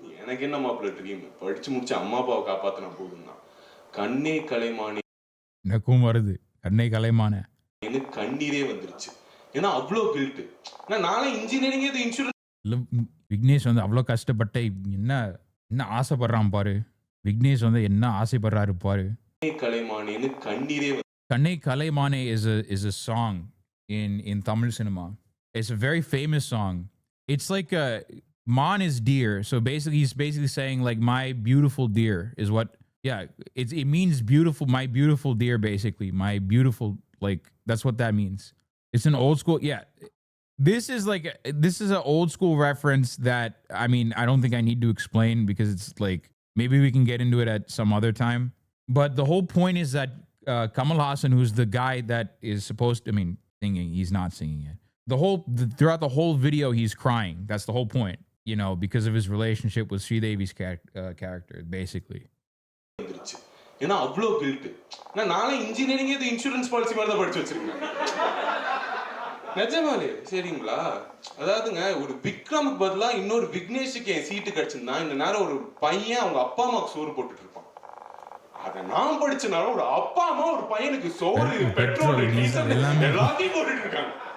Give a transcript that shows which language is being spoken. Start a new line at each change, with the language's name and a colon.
Tamil: எனக்கு என்ன மாப்பிள்ள ட்ரீம், படிச்சு முடிச்சு அம்மா அப்பாவை காப்பாத்தினா போதும் தான். கண்ணே கலைமானே எனக்கும் வருது, கண்ணே கலைமானே எனக்கு கண்ணீரே வந்துருச்சு. ஏன்னா அவ்வளோ கில்ட்டு. நானே இன்ஜினியரிங் இன்சூரன்ஸ். விக்னேஷ் வந்து அவ்வளோ கஷ்டப்பட்ட என்ன என்ன ஆசைப்படுறான் பாரு. விக்னேஷ் வந்து என்ன ஆசைப்படுறாரு பாரு.
English: Kannai Kalaimane is a song in Tamil cinema. It's a very famous song. It's like a man is deer, so basically he's basically saying like my beautiful deer is what. Yeah, it means beautiful, my beautiful deer, basically my beautiful, like that's what that means. It's an old school. Yeah, this is an old school reference that I mean I don't think I need to explain because it's like. Maybe we can get into it at some other time. But the whole point is that Kamal Hassan, who's the guy that is supposed to, I mean, singing, he's not singing it. Throughout the whole video, he's crying. That's the whole point, you know, because of his relationship with Sridevi's character, basically.
Tamil: ஏன்னா அவ்வளோ guilt. நானே engineering insurance policy மாதிரி தான் படிச்சு வச்சிருக்கேன். நிஜமாலே சரிங்களா? அதாவதுங்க ஒரு விக்ரமுக்கு பதிலா இன்னொரு விக்னேஷுக்கு என் சீட்டு கிடைச்சிருந்தா இந்த நேரம் ஒரு பையன் அவங்க அப்பா அம்மாவுக்கு சோறு போட்டுட்டு இருப்பான். அதை நான் படிச்சனால ஒரு அப்பா அம்மா ஒரு பையனுக்கு சோறு, பெட்ரோல், டீசல் எல்லாத்தையும் போட்டுட்டு இருக்காங்க.